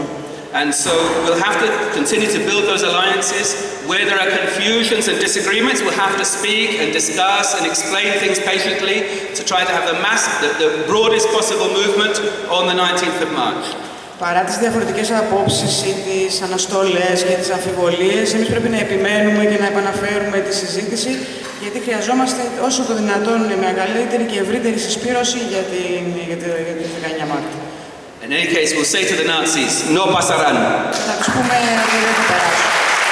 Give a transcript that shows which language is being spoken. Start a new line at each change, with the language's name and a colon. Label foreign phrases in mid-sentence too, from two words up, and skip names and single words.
English: And so we'll have to continue to build those alliances. Where there are confusions and disagreements, we'll have to speak and discuss and explain things patiently to try to have the broadest possible movement on the 19th of March.
Greek: Παρά τις διαφορετικές απόψεις ή τις αναστολές και τις αμφιβολίες, εμείς πρέπει να επιμένουμε και να επαναφέρουμε τη συζήτηση, γιατί χρειαζόμαστε όσο το δυνατόν μεγαλύτερη και ευρύτερη συσπήρωση για την 19 Μάρτη.
English: In any case, we'll say to the Nazis,
Spanish: no pasarán.
Greek: Θα τους πούμε ότι δεν θα περάσουν.